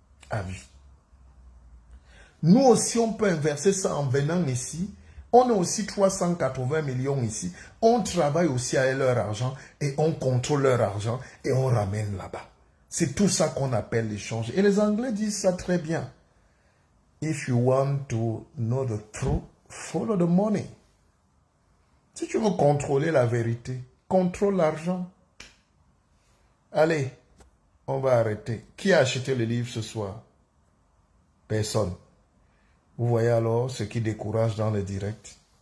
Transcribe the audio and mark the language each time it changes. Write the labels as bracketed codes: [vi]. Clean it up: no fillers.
[fr] À vie. Nous aussi, on peut inverser ça en venant ici. On est aussi 380 millions ici. On travaille aussi avec leur argent et on contrôle leur argent et on ramène là-bas. C'est tout ça qu'on appelle l'échange. Et les Anglais disent ça très bien. [en] If you want to know the truth, follow the money. [fr] Si tu veux contrôler la vérité, contrôle l'argent. Allez, on va arrêter. Qui a acheté le livre ce soir? Personne. Vous voyez alors ce qui décourage dans le direct.